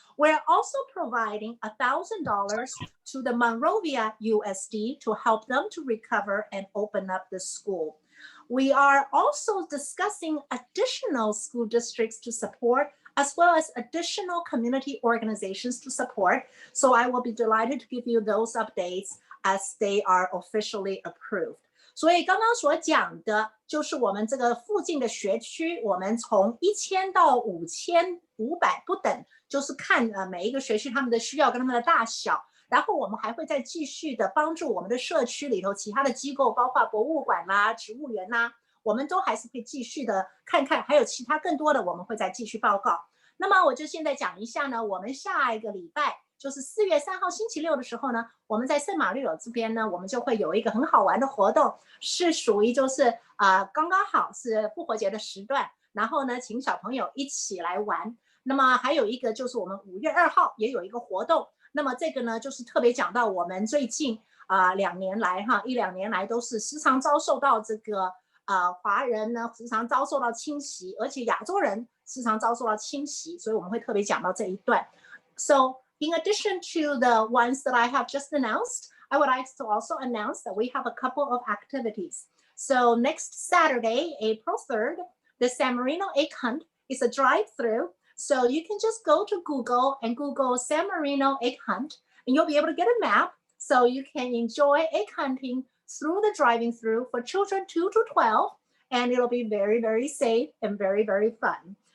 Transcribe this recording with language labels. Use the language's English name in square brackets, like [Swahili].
[English] We're also providing $1,000 to the Monrovia USD to help them to recover and open up the school. We are also discussing additional school districts to support, as well as additional community organizations to support. So I will be delighted to give you those updates as they are officially approved. [Chinese] 所以刚刚所讲的就是我们这个附近的学区，我们从1000到5500不等，就是看每一个学区他们的需要跟他们的大小。然后我们还会再继续的帮助我们的社区里头其他的机构，包括博物馆啦、植物园啦，我们都还是会继续的看看，还有其他更多的我们会再继续报告。那么我就现在讲一下呢，我们下一个礼拜就是4月3号星期六的时候呢，我们在圣马力诺这边呢，我们就会有一个很好玩的活动，是属于就是刚刚好是复活节的时段，然后呢，请小朋友一起来玩。那么还有一个就是我们5月2号也有一个活动，那么这个呢就是特别讲到我们最近1-2年来都是时常遭受到这个华人呢时常遭受到侵袭，而且亚洲人时常遭受到侵袭，所以我们会特别讲到这一段。 [English] So in addition to the ones that I have just announced, I would like to also announce that we have a couple of activities. So next Saturday, April 3rd, the San Marino Egg Hunt is a drive-through. So you can just go to Google and Google San Marino Egg Hunt, and you'll be able to get a map so you can enjoy egg hunting through the driving through for children 2 to 12, and it'll be very safe and very fun.